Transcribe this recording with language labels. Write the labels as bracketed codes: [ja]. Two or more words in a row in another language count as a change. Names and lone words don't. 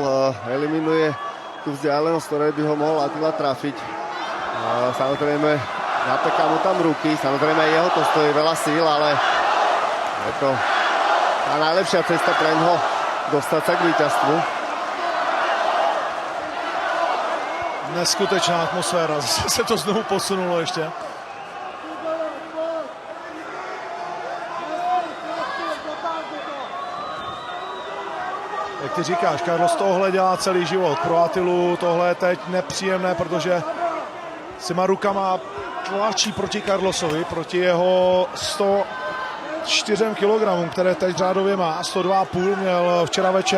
[sk] Eliminuje tú vzdialenosť, ktoré by ho mohol Attila trafiť. Samozrejme napeká mu tam ruky. Samozrejme jeho to stojí veľa síl, ale je to tá najlepšia cesta pre ňoho dostať sa k víťazstvu. [cs] Neskutečná atmosféra, zase se to znovu posunulo ještě. Jak ty říkáš, Carlos tohle dělá celý život. Pro Attilu tohle je teď nepříjemné, protože s těma rukama tlačí proti Carlosovi, proti jeho 104 kg, které teď řádově má, 102,5 měl včera večer.